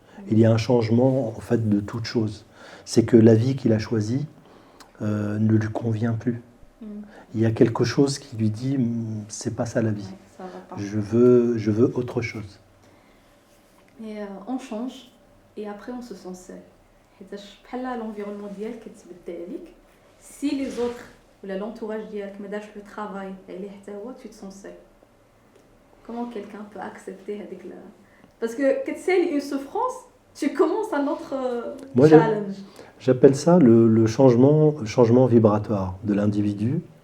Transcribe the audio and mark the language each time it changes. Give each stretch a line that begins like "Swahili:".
French: Il y a un changement en fait de toute chose. C'est que la vie qu'il a choisie ne lui convient plus. Il y a quelque chose qui lui dit c'est pas ça la vie. Je veux autre chose. Et on change et après on se sent seul.
Arabic: L'environnement ديالك كتبدل عليك.
French: Si les autres ou l'entourage
Arabic: ديالك ما دارش
French: le travail
Arabic: عليه حتى هو,
French: tu te sens seul. Comment quelqu'un peut accepter avec la... Parce que quand c'est une souffrance, tu commences un autre challenge. J'appelle ça le changement vibratoire de l'individu.